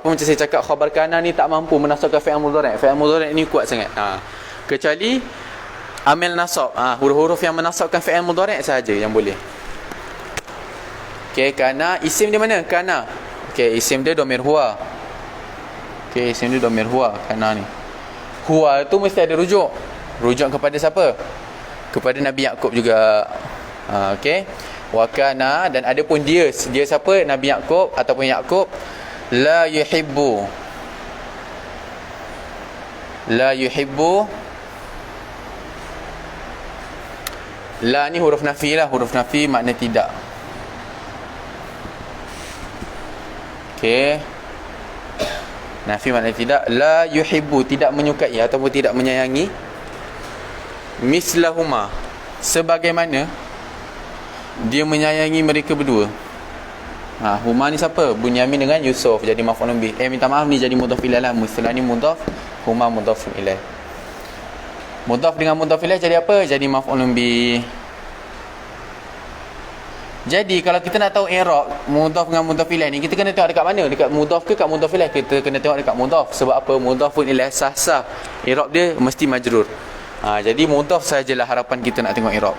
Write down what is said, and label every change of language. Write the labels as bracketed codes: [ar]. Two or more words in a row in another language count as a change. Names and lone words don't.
[ms] Macam saya cakap, khabar kana ni tak mampu menasabkan [ar] فعل مضارع'. فعل مضارع' [ms] ni kuat sangat. Kecuali [ar] عامل نصب, [ms] huruf-huruf yang menasabkan [ar] فعل مضارع' [ms] sahaja yang boleh. Okey, kana isim dia mana? Kana. Okey, isim dia [ar] ضمير هو. [ms] Okey, isim dia [ar] ضمير هو, [ms] kana ni. Huwa tu mesti ada rujuk. Rujuk kepada siapa? Kepada Nabi Yaqub juga. Okey. [ar] وكان, [ms] dan ada pun dia siapa? Nabi Yaqub ataupun Yaqub [ar] لا يحب. لا يحب. [ms] La ni [ar] حرف نفي [ms] lah. [ar] حرف نفي [ms] makna tidak. Okey. Nafi makna tidak. [ar] لا يحب, [ms] tidak menyukai ataupun tidak menyayangi. Mislahuma, sebagaimana dia menyayangi mereka berdua. Huma ni siapa? Bunyamin dengan Yusuf, jadi [ar] مفعول به. [ms] Minta maaf, ni jadi [ar] مضاف إليه [ms] lah. Setelah ni mudhaf, [ar] هما مضاف إليه. [ms] Mudhaf dengan [ar] مضاف إليه [ms] jadi apa? Jadi [ar] مفعول به. [ms] Jadi kalau kita nak tahu [ar] إعراب مضاف [ms] dengan [ar] مضاف إليه [ms] ni, kita kena tengok dekat mana? Dekat mudhaf ke kat [ar] مضاف إليه? [ms] Kita kena tengok dekat mudhaf. Sebab apa? [ar] مضاف إليه [ms] sah-sah. I'rab dia mesti majrur. Jadi mudhaf sajalah harapan kita nak tengok i'rab.